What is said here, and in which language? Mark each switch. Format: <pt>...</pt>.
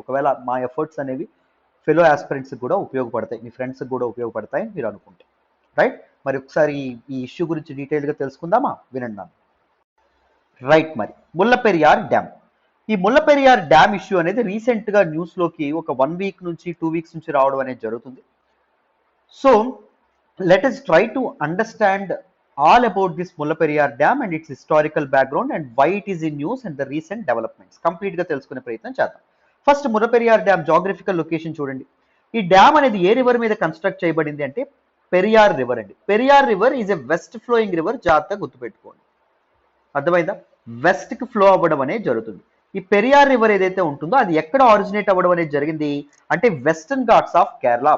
<te>ఒకవేళ మా ఎఫర్ట్స్ అనేవి ఫెలో ఆస్పిరెంట్స్కి కూడా ఉపయోగపడతాయి, మీ ఫ్రెండ్స్కి కూడా ఉపయోగపడతాయని మీరు అనుకుంటే. రైట్? మరి ఒకసారి ఈ ఇష్యూ గురించి డీటెయిల్గా తెలుసుకుందామా? వినండి. రైట్, మరి ముల్లపెరియార్ డ్యామ్. ఈ ముల్లపెరియార్ డ్యామ్ ఇష్యూ అనేది రీసెంట్ గా న్యూస్ లోకి ఒక 1 వీక్ నుంచి 2 వీక్స్ నుంచి రావడం అనేది జరుగుతుంది.</te> <en>So let us try to understand all about this Mullaperiyar Dam and its historical background and why it is in news and the recent developments.</en> <te>Complete గా తెలుసుకునే ప్రయత్నం చేద్దాం. ఫస్ట్ ముల్లపెరియార్ డ్యామ్ జాగ్రఫికల్ లొకేషన్ చూడండి. ఈ డ్యామ్ అనేది ఏ river మీద construct చేయబడింది అంటే పెరియార్ రివర్ అండి.</te> <en>Periyar river is a west flowing river,</en> <te>జాగ్రత్తగా గుర్తుపెట్టుకోండి. అర్థమైందా? వెస్ట్ కి ఫ్లో అవ్వడం అనేది జరుగుతుంది. ఈ పెరియార్ రివర్ ఏదైతే ఉంటుందో అది ఎక్కడ ఆరిజినేట్ అవ్వడం అనేది జరిగింది అంటే వెస్టర్న్ ఘాట్స్ ఆఫ్ కేరళ.</te>